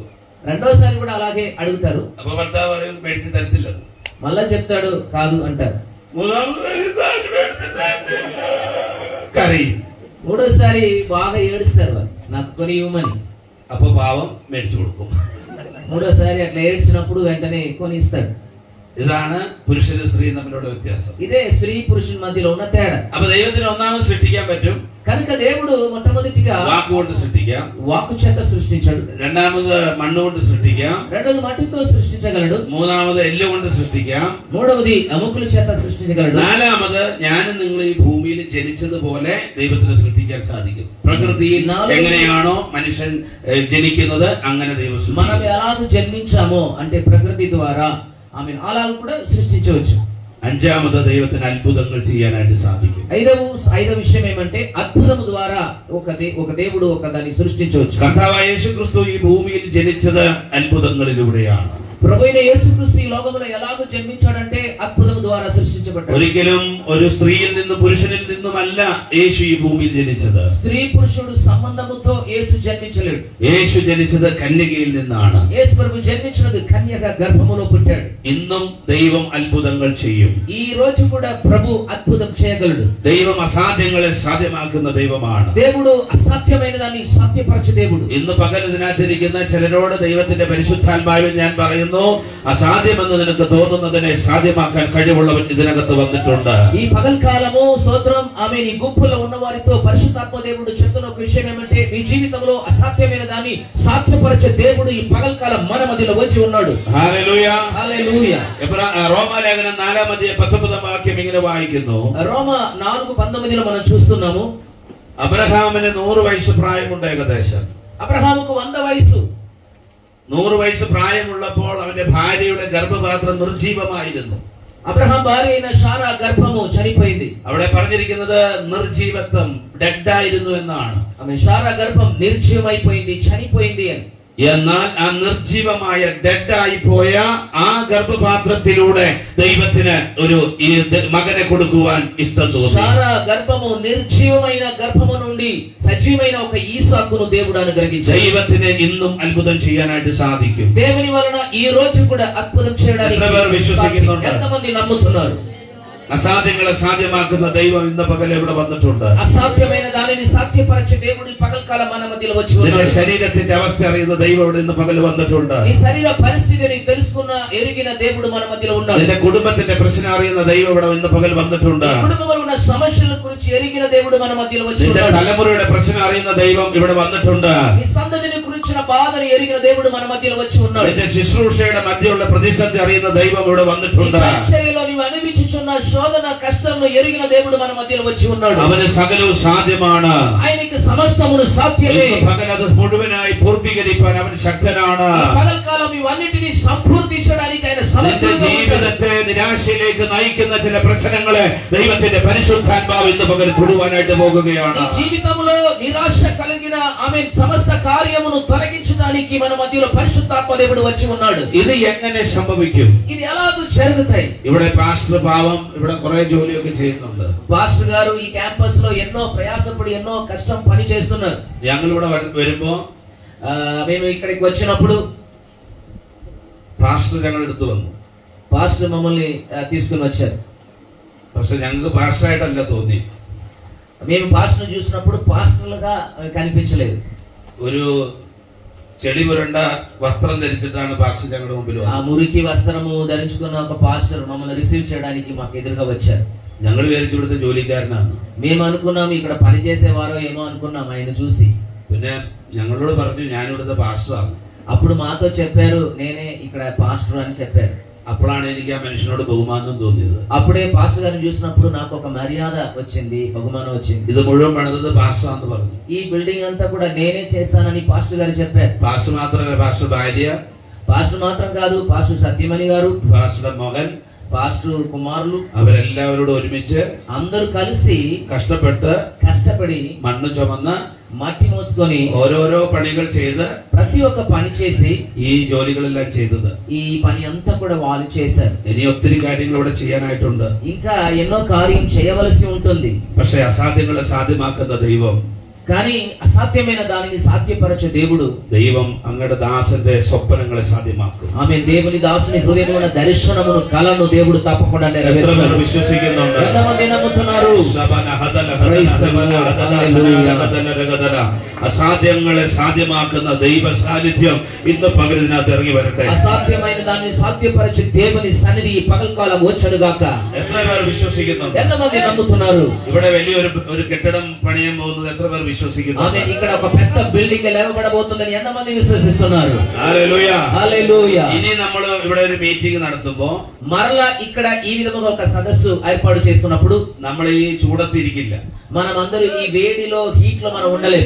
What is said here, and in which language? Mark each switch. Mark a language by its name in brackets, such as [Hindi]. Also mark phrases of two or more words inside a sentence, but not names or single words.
[Telugu] రెండోసారి కూడా అలాగే అడుగుతారు. [Malayalam] അപ്പൊ ഭർത്താവ് പറയും മേടിച്ച് തരത്തില്ല. [Telugu] మళ్ళా చెప్తాడు కాదు అంటారు. [Malayalam] കരയും. [Telugu] మూడోసారి బాగా ఏడుస్తారు వాళ్ళు, నాకు కొని ఇవ్వమని. [Malayalam] അപ്പൊ പാവം മേടിച്ചു കൊടുക്കും. [Telugu] మూడోసారి అట్లా ఏడ్చినప్పుడు వెంటనే కొని ఇస్తాడు. [Malayalam] ഇതാണ് പുരുഷനും സ്ത്രീയും തമ്മിലുള്ള വ്യത്യാസം. [Telugu] ఇదే స్త్రీ పురుషుని మధ్యలో ఉన్న తేడా. [Malayalam] അപ്പൊ ദൈവത്തിന് ഒന്നാമത് സൃഷ്ടിക്കാൻ പറ്റും. [Telugu] కనుక దేవుడు మొట్టమొదటిగా [Malayalam] വാക്കുകൊണ്ട് സൃഷ്ടിക്കാം. [Telugu] వాక్కు చేత సృష్టించాడు. [Malayalam] രണ്ടാമത് മണ്ണുകൊണ്ട് സൃഷ്ടിക്കാം. [Telugu] రెండోది మట్టితో సృష్టించగలడు. [Malayalam] മൂന്നാമത് എല്ലുകൊണ്ട് സൃഷ്ടിക്കാം. [Telugu] మూడవది ఎముకల చేత సృష్టించగలడు. [Malayalam] നാലാമത് ഞാനും നിങ്ങൾ ഈ ഭൂമിയിൽ ജനിച്ചതുപോലെ ദൈവത്തിന് സൃഷ്ടിക്കാൻ സാധിക്കും. പ്രകൃതിയിൽ എങ്ങനെയാണോ മനുഷ്യൻ ജനിക്കുന്നത് അങ്ങനെ ദൈവം [Telugu] మనం [Malayalam] സൃഷ്ടിക്കും. [Telugu] ఎలాగ జన్మించామో అంటే ప్రకృతి ద్వారా ఆమె అలాగ కూడా సృష్టించవచ్చు. [Malayalam] അഞ്ചാമത് ദൈവത്തിന് അത്ഭുതങ്ങൾ ചെയ്യാനായിട്ട് സാധിക്കും. [Telugu] ఐదవ విషయం ఏమంటే అద్భుతము ద్వారా ఒక దేవుడు ఒక దాన్ని సృష్టించవచ్చు. [Malayalam] കർത്താവായ യേശുക്രിസ്തു ഈ ഭൂമിയിൽ ജനിച്ചത് അത്ഭുതങ്ങളിലൂടെയാണ്. [Telugu] ప్రభువైన యేసుక్రీస్తు ఈ లోకములో ఎలాగ జన్మించాడంటే అద్భుతము ద్వారా సృష్టించబడ్డాడు. [Malayalam] ഒരിക്കലും ഒരു സ്ത്രീയിൽ നിന്നും പുരുഷനിൽ നിന്നുമല്ല യേശു ഈ ഭൂമിയിൽ ജനിച്ചത്. [Telugu] స్త్రీ పురుషుడు సంబంధముతో యేసు జన్మించలేడు. [Malayalam] യേശു ജനിച്ചത് കന്യകയിൽ നിന്നാണ്. [Telugu] యేసు ప్రభు జన్మించినది కన్యక గర్భములో పుట్టాడు. [Malayalam] ഇന്നും ദൈവം അത്ഭുതങ്ങൾ ചെയ്യും. [Telugu] ఈ రోజు కూడా ప్రభు అద్భుతం చేయగలడు. [Malayalam] ദൈവം അസാധ്യങ്ങളെ സാധ്യമാക്കുന്ന ദൈവമാണ്. [Telugu] దేవుడు అసాధ్యమైన దాన్ని సాధ్యపరచే దేవుడు. [Malayalam] ഇന്ന് പകൽ ഇതിനകത്തിരിക്കുന്ന ചിലരോട് ദൈവത്തിന്റെ പരിശുദ്ധാത്മാവിൽ ഞാൻ പറയുന്നു, അസാധ്യമെന്ന് നിനക്ക് തോന്നുന്നതിനെ സാധ്യമാക്കാൻ കഴിവുള്ളവൻ ഇതിനകത്ത് വന്നിട്ടുണ്ട്. [Telugu] ఈ పగల్కాలము స్తోత్రం ఆమె నీ గుంపులో ఉన్న వారితో పరిశుద్ధాత్మ దేవుడు చెప్తున్న ఒక విషయం ఏమంటే మీ జీవితంలో అసాధ్యమైన దాన్ని సాధ్యపరచే దేవుడు ఈ పగల్కాలం మన మధ్యలో వచ్చి ఉన్నాడు. [Malayalam] ഹല്ലേലൂയ. [Telugu] హల్లెలూయా. [Malayalam] റോമാലേഖനം 4:19 വാക്യം ഇങ്ങനെ വായിക്കുന്നു. [Telugu] రోమ 4:19 మనం చూస్తున్నాము. [Malayalam] അബ്രഹാമിന് 100 വയസ്സ് പ്രായമുണ്ട് ഏകദേശം. [Telugu] అబ్రహాముకు 100 వయసు. [Malayalam] 100 വയസ്സ് പ്രായമുള്ളപ്പോൾ അവന്റെ ഭാര്യയുടെ ഗർഭപാത്രം നിർജീവമായിരുന്നു. [Telugu] అబ్రహాం భార్య అయిన షారా గర్భము చనిపోయింది. [Malayalam] അവിടെ പറഞ്ഞിരിക്കുന്നത് നിർജീവത്വം, ഡെഡായിരുന്നു എന്നാണ്. [Telugu] ఆమె షారా గర్భం నిర్జీవమైపోయింది, చనిపోయింది అని. [Malayalam] എന്നാൽ ആ നിർജീവമായ ഡെഡായി പോയ ആ ഗർഭപാത്രത്തിലൂടെ ദൈവത്തിന് ഒരു മകനെ കൊടുക്കുവാൻ ഇഷ്ടം തോന്നി. [Telugu] షారా గర్భము నిర్జీవమైన గర్భము నుండి సజీవమైన ఒక ఈసాకును దేవుడు అనుగ్రహించాడు. [Malayalam] ദൈവത്തിന് ഇന്നും അത്ഭുതം ചെയ്യാനായിട്ട് സാധിക്കും. [Telugu] దేవుని వలన ఈ రోజు కూడా అద్భుతం చేయడానికి ఎంతమంది నమ్ముతున్నారు? [Malayalam] അസാധ്യങ്ങളെ സാധ്യമാക്കുന്ന ദൈവം ഇന്ന് പകൽ ഇവിടെ വന്നിട്ടുണ്ട്. [Telugu] అసాధ్యమైన దానిని సాధ్యపరచే దేవుడు పగల్కాలం మన మధ్యలో వచ్చి ఉన్నాడు. [Malayalam] ശരീരത്തിന്റെ അവസ്ഥ അറിയുന്ന ദൈവം ഇവിടെ ഇന്ന് പകൽ വന്നിട്ടുണ്ട്. [Telugu] ఈ శరీర పరిస్థితిని తెలుసుకున్న ఎరిగిన దేవుడు మన మధ్యలో ఉన్నాడు. [Malayalam] നിന്റെ കുടുംബത്തിന്റെ പ്രശ്നം അറിയുന്ന ദൈവം ഇവിടെ ഇന്ന് പകൽ വന്നിട്ടുണ്ട്. [Telugu] కుటుంబంలో ఉన్న సమస్యల గురించి ఎరిగిన దేవుడు మన మధ్యలో వచ్చి ఉన్నాడు. [Malayalam] തലമുറയുടെ പ്രശ്നം അറിയുന്ന ദൈവം ഇവിടെ വന്നിട്ടുണ്ട്. [Telugu] ఈ సంతతిని గురించిన బాధను ఎరిగిన దేవుడు మన మధ్యలో వచ్చి ఉన్నాడు. [Malayalam] നിന്റെ ശുശ്രൂഷയുടെ മധ്യയുള്ള പ്രതിസന്ധി അറിയുന്ന ദൈవం ഇവിടെ വന്നിട്ടുണ്ട്. [Telugu] పరిచర్యలో నీవు అనుభవించుచున్న శోధన కష్టంలో ఎరిగిన దేవుడు మన మధ్యలో వచ్చి ఉన్నాడు. [Malayalam] അവന് സകലവും സാധ്യമാണ്. [Telugu] ఆయనకి సమస్తమును సాధ్యమే. [Malayalam] പകൽ അത് മുഴുവനായി പൂർത്തീകരിക്കാൻ അവൻ ശക്തനാണ്. [Telugu] పగల్కాలం ఇవన్నిటిని సంపూర్తించడానికి ఆయన సమర్థుడు. [Malayalam] ജീവിതത്തെ നിരാശയിലേക്ക് നയിക്കുന്ന ചില പ്രശ്നങ്ങളെ ദൈവത്തിന്റെ പരിശുദ്ധാത്മാവ് ഇന്ന് പകൽ തൊടുവാനായിട്ട് പോകുകയാണ്. [Telugu] ఈ జీవితంలో నిరాశ కలిగిన ఆమె సమస్త కార్యమును తొలగించడానికి మన మధ్యలో పరిశుద్ధాత్మ దేవుడు వచ్చి ఉన్నాడు. [Malayalam] ഇത് എങ്ങനെ സംഭവിക്കും? [Telugu] ఇది ఎలాగూ జరుగుతాయి? [Malayalam] ഇവിടെ പാസ്റ്റർ പാവം ഇവിടെ കുറെ ജോലിയൊക്കെ ചെയ്യുന്നുണ്ട്. [Telugu] పాస్టర్ గారు ఈ క్యాంపస్ లో ఎన్నో ప్రయాసపడి ఎన్నో కష్టం పని చేస్తున్నారు. [Malayalam] ഞങ്ങൾ ഇവിടെ വരുമ്പോ [Telugu] మేము ఇక్కడికి వచ్చినప్పుడు [Malayalam] പാസ്റ്റർ ഞങ്ങളുടെ അടുത്ത് വന്നു. [Telugu] పాస్టర్ మమ్మల్ని తీసుకుని వచ్చారు. [Malayalam] പക്ഷെ ഞങ്ങൾക്ക് പാസ്റ്ററായിട്ടല്ല തോന്നി. [Telugu] మేము పాస్టర్ చూసినప్పుడు పాస్టర్లుగా కనిపించలేదు. [Malayalam] ഒരു ചെളി പുരണ്ട വസ്ത്രം ധരിച്ചിട്ടാണ് പാസ്റ്റർ ഞങ്ങളുടെ മുമ്പിൽ [Telugu] ఆ మురికి వస్త్రము ధరించుకున్న ఒక పాస్టర్ మమ్మల్ని రిసీవ్ చేయడానికి మాకు ఎదురుగా వచ్చారు. [Malayalam] ഞങ്ങൾ വിചാരിച്ചു ഇവിടുത്തെ ജോലിക്കാരനാണ്. [Telugu] మేము అనుకున్నాం ఇక్కడ పని చేసేవారో ఏమో అనుకున్నాం ఆయన చూసి. [Malayalam] പിന്നെ ഞങ്ങളോട് പറഞ്ഞു ഞാൻ ഇവിടുത്തെ പാസ്റ്ററാണ്. [Telugu] అప్పుడు మాతో చెప్పారు నేనే ఇక్కడ పాస్టర్ అని చెప్పారు. [Malayalam] അപ്പോഴാണ് എനിക്ക് ആ മനുഷ്യനോട് ബഹുമാനം തോന്നിയത്. [Telugu] అప్పుడే పాస్టర్ గారిని చూసినప్పుడు నాకు ఒక మర్యాద వచ్చింది, బహుమానం వచ్చింది. [Malayalam] ഇത് മുഴുവൻ പണിതത് പാസ്റ്റർ എന്ന് പറഞ്ഞു. [Telugu] ఈ బిల్డింగ్ అంతా కూడా నేనే చేస్తానని పాస్టర్ గారు చెప్పారు. [Malayalam] പാസ്റ്റർ മാത്രമല്ല, പാസ്റ്റർ ഭാര്യ, [Telugu] పాస్టర్ మాత్రం కాదు, పాస్టర్ సత్యమణి గారు, [Malayalam] പാസ്റ്ററുടെ മകൻ, [Telugu] పాస్టర్ కుమారులు [Malayalam] അവരെല്ലാവരോടും ഒരുമിച്ച് [Telugu] అందరూ కలిసి కష్టపడి [Malayalam] മണ്ണ് ചുമന്ന് [Telugu] మట్టి మోసుకొని [Malayalam] ഓരോരോ പണികൾ ചെയ്ത് [Telugu] ప్రతి ఒక్క పని చేసి [Malayalam] ഈ ജോലികളെല്ലാം ചെയ്തത്. [Telugu] ఈ పని అంతా కూడా వాళ్ళు చేశారు. [Malayalam] ഇനി ഒത്തിരി കാര്യങ്ങൾ ഇവിടെ ചെയ്യാനായിട്ടുണ്ട്. [Telugu] ఇంకా ఎన్నో కార్యం చేయవలసి ఉంటుంది. [Malayalam] പക്ഷെ അസാധ്യങ്ങളെ സാധ്യമാക്കുന്ന ദൈവം, [Telugu] కానీ అసాధ్యమైన దానిని సాధ్యపరచే దేవుడు, [Malayalam] ദൈവം അങ്ങയുടെ ദാസന്റെ സ്വപ്നങ്ങളെ സാധ്യമാക്കും. [Telugu] ఆమె దేవుని దాసుని హృదయంలో ఉన్న దర్శనమును కలను దేవుడు తప్పకుండా నెరవేరుస్తాడు. [Malayalam] విశ్వసిക്കുന്നുണ്ട്? [Telugu] ఎంతమంది నమ్ముతున్నారు? [Malayalam] അസാധ്യങ്ങളെ സാധ്യമാക്കുന്ന ദൈവ സാന്നിധ്യം ഇന്ന് പകലിനകത്ത് ഇറങ്ങി വരട്ടെ. [Telugu] అసాధ్యమైన దాన్ని సాధ్యపరచే దేవుని సన్నిధి పగల్కాలం వచ్చుగాక. [Malayalam] എത്ര പേർ വിശ്വസിക്കുന്നുണ്ട്? [Telugu] ఎంతమంది నమ్ముతున్నారు? [Malayalam] ഇവിടെ വലിയൊരു കെട്ടിടം പണിയാൻ പോകുന്നത് എത്ര പേർ విశ్వసిക്കുന്നു? [Telugu] ఆమె ఇక్కడ ఒక పెద్ద బిల్డింగ్ లేవబడబోతుందని ఎంతమంది విశ్వసిస్తున్నారు? హల్లెలూయా, హల్లెలూయా. [Malayalam] ఇని നമ്മൾ ഇവിടെ ഒരു മീറ്റിംഗ് നടത്തുമ്പോൾ [Telugu] మరలా ఇక్కడ ఈ విధముగా ఒక సదస్సు ఏర్పాటు చేస్తున్నప్పుడు [Malayalam] നമ്മൾ ഈ ചൂടത്തിരിക്കില്ല. [Telugu] మనం అందరూ ఈ వేడిలో హీట్ లో మనం ఉండలేము.